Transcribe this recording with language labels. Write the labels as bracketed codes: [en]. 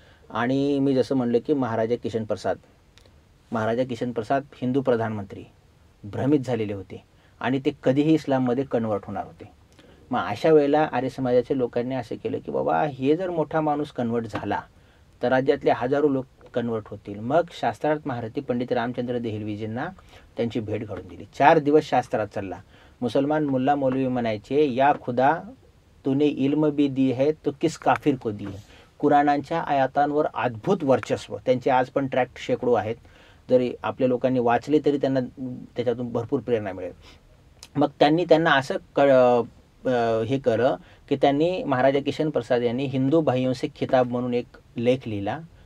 [mr] आणि मी जसं म्हणलं की महाराजा किशन प्रसाद हिंदू प्रधानमंत्री भ्रमित झालेले होते आणि ते कधीही इस्लाममध्ये कन्वर्ट होणार होते. मग अशा वेळेला आर्य समाजाच्या लोकांनी असं केलं की बाबा हे जर मोठा माणूस कन्वर्ट झाला तर राज्यातले हजारो लोक कन्वर्ट होतील. मग शास्त्रार्थ महारथी पंडित रामचंद्र देहलवीजींना त्यांची भेट घडून दिली. 4 दिवस शास्त्रार्थ चालला. मुसलमान मुल्ला मौलवी म्हणायचे [hi] या खुदा तूने इल्म भी दी है तो किस काफिर को दी है. [mr] कुराणांच्या आयातांवर अद्भुत वर्चस्व. त्यांचे आज पण ट्रॅक्ट शेकडो आहेत. जरी आपल्या लोकांनी वाचले तरी त्यांना त्याच्यातून भरपूर प्रेरणा मिळेल. मग त्यांना असं हे केलं की त्यांनी महाराजा किशन प्रसाद यांनी [hi] हिंदू भाइयों से खिताब [mr] म्हणून एक लेख लिहिला.